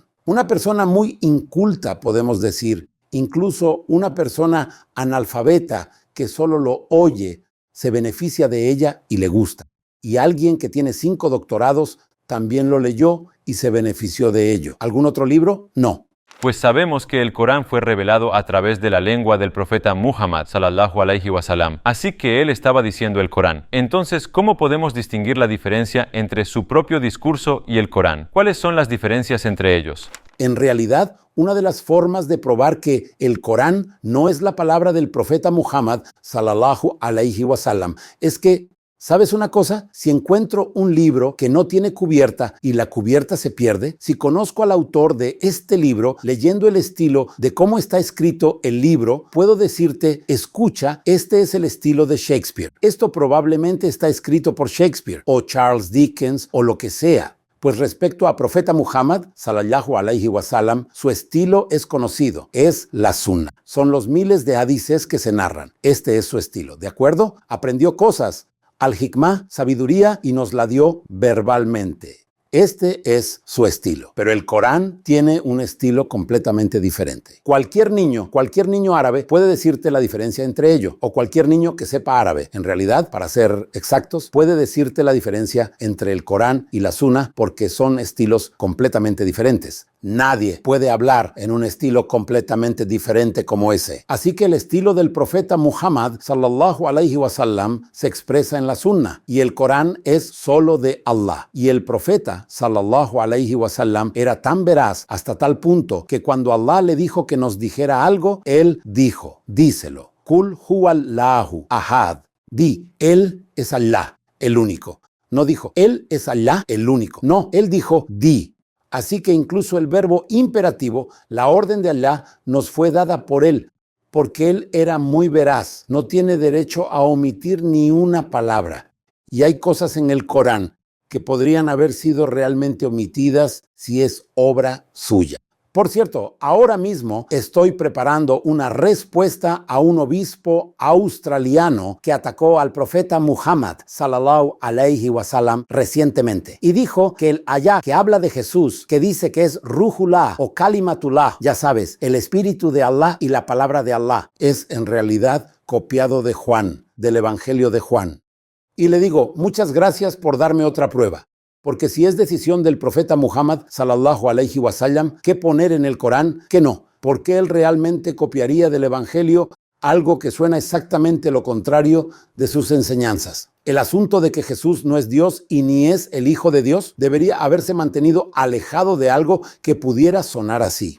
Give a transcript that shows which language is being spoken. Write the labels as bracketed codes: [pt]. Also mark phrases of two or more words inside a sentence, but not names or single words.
[es] Una persona muy inculta, podemos decir, incluso una persona analfabeta que solo lo oye, se beneficia de ella y le gusta. Y alguien que tiene 5 doctorados también lo leyó y se benefició de ello. ¿Algún otro libro? No. Pues sabemos que el Corán fue revelado a través de la lengua del profeta Muhammad [ar] صلى الله عليه وسلم. [es] Así que él estaba diciendo el Corán. Entonces, ¿cómo podemos distinguir la diferencia entre su propio discurso y el Corán? ¿Cuáles son las diferencias entre ellos? En realidad, una de las formas de probar que el Corán no es la palabra del profeta Muhammad [ar] صلى الله عليه وسلم [es] es que, ¿sabes una cosa? Si encuentro un libro que no tiene cubierta y la cubierta se pierde, si conozco al autor de este libro, leyendo el estilo de cómo está escrito el libro, puedo decirte, escucha, este es el estilo de Shakespeare. Esto probablemente está escrito por Shakespeare o Charles Dickens o lo que sea. Pues respecto a profeta Muhammad, [ar] صلى الله عليه وسلم, [es] su estilo es conocido, es la sunna. Son los miles de hadices que se narran. Este es su estilo, ¿de acuerdo? Aprendió cosas, al-hikmah, sabiduría, y nos la dio verbalmente. Este es su estilo, pero el Corán tiene un estilo completamente diferente. Cualquier niño árabe puede decirte la diferencia entre ello, o cualquier niño que sepa árabe. En realidad, para ser exactos, puede decirte la diferencia entre el Corán y la Sunna porque son estilos completamente diferentes. Nadie puede hablar en un estilo completamente diferente como ese. Así que el estilo del profeta Muhammad, [ar] صلى الله عليه وسلم, [es] se expresa en la Sunna, y el Corán es solo de Allah. Y el profeta, [ar] صلى الله عليه وسلم, [es] era tan veraz hasta tal punto que cuando Allah le dijo que nos dijera algo, él dijo, díselo. [ar] قل هو الله أحد. Di, [es] él es Allah, el único. No dijo, él es Allah, el único. No, él dijo, di. Así que incluso el verbo imperativo, la orden de Allah, nos fue dada por él, porque él era muy veraz, no tiene derecho a omitir ni una palabra. Y hay cosas en el Corán que podrían haber sido realmente omitidas si es obra suya. Por cierto, ahora mismo estoy preparando una respuesta a un obispo australiano que atacó al profeta Muhammad, [ar] صلى الله عليه وسلم, [es] recientemente. Y dijo que el ayah que habla de Jesús, que dice que es Ruhullah o Kalimatullah, ya sabes, el espíritu de Allah y la palabra de Allah, es en realidad copiado de Juan, del Evangelio de Juan. Y le digo, muchas gracias por darme otra prueba. Porque si es decisión del profeta Muhammad, [ar] صلى الله عليه وسلم, [es] qué poner en el Corán, qué no. Porque él realmente copiaría del Evangelio algo que suena exactamente lo contrario de sus enseñanzas. El asunto de que Jesús no es Dios y ni es el Hijo de Dios debería haberse mantenido alejado de algo que pudiera sonar así.